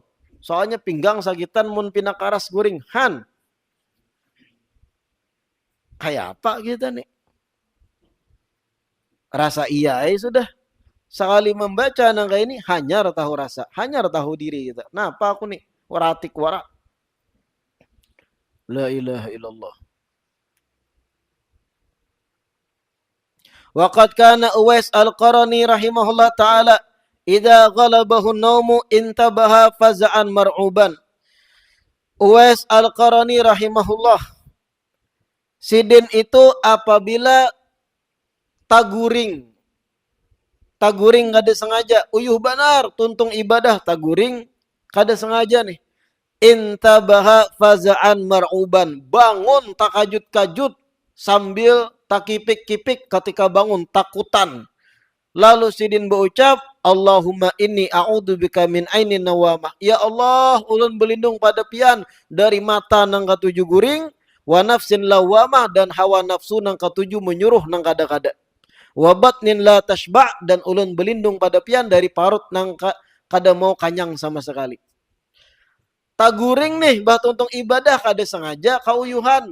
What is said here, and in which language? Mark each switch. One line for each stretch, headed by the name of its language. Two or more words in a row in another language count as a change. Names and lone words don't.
Banjar: Soalnya pinggang sakitan mun pinakaras guring. Kayak apa kita nih? Rasa iya sudah. Sekali membaca nang kayak ini, hanya tahu rasa, hanya tahu diri kita. Nah, apa aku nih? Waratik wara.
Arabic: لا إله إلا الله. وقد كان أويس القرني رحمه الله تعالى إذا غلبه النوم انتبه فزعا مرعوبا.
Banjar: Uwais Al-Qarani rahimahullah, sidin itu apabila taguring kada sengaja, uyuh benar tuntung ibadah, taguring kada sengaja nih.
Arabic: انتبه فزعا مرعوبا,
Banjar: bangun takajut-kajut sambil takipik-kipik ketika bangun, takutan. Lalu sidin berucap,
Arabic: اللهم إني أعوذ بك من عين نوامة. يا الله,
Banjar: ulun berlindung pada pian dari mata nang katujuh guring,
Arabic: ونفس لوامة,
Banjar: dan hawa nafsu nang katujuh menyuruh nang kada-kada.
Arabic: وبطن لا تشبع',
Banjar: dan ulun berlindung pada pian dari parut nang kada mau kanyang sama sekali. Taguring nih, batuntung ibadah kada sengaja kauyuhan.